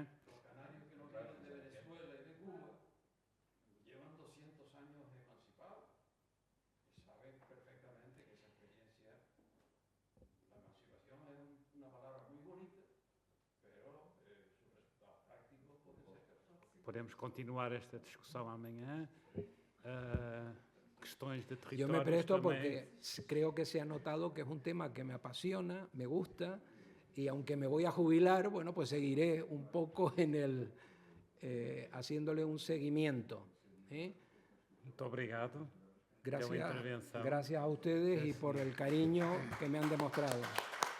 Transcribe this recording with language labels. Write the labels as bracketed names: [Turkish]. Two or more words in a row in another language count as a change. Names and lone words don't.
[Spanish] Los canarios que no vienen de Venezuela y de Cuba llevan 200 años emancipados y saben perfectamente que esa experiencia, la emancipación es una palabra muy bonita, pero sus resultados prácticos pueden ser catastróficos. [Portuguese] Podemos continuar esta discussão amanhã. Questões de territórios [Spanish] Yo me presto [Portuguese] também. [Spanish] porque creo que se ha notado que es un tema que me apasiona, me gusta, y aunque me voy a jubilar, bueno, pues seguiré un poco haciéndole un seguimiento. [Portuguese] Muito obrigado. Pela intervenção. [Spanish] Gracias a ustedes y por el cariño que me han demostrado.